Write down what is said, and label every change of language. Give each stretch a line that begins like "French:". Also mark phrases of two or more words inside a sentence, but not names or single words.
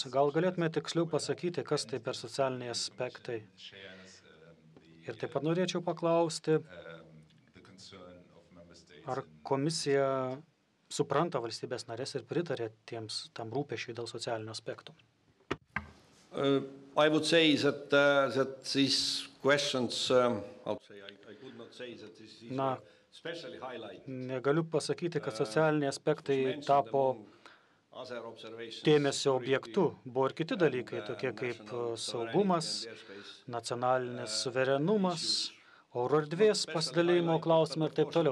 Lithuanian: Gal galėtume tiksliau pasakyti, kas tai per socialiniai aspektai? Ir taip pat norėčiau paklausti, ar komisija supranta valstybės narės ir pritarė tam rūpesčiui dėl socialinių aspektų?
English: I would say that these questions, I could not say that this is
Lithuanian: Negaliu pasakyti, kad socialiniai aspektai tapo dėmesio objektu. Buvo ir kiti dalykai, tokie kaip saugumas, nacionalinis suverenumas, oro erdvės pasidalymo klausimai ir taip toliau.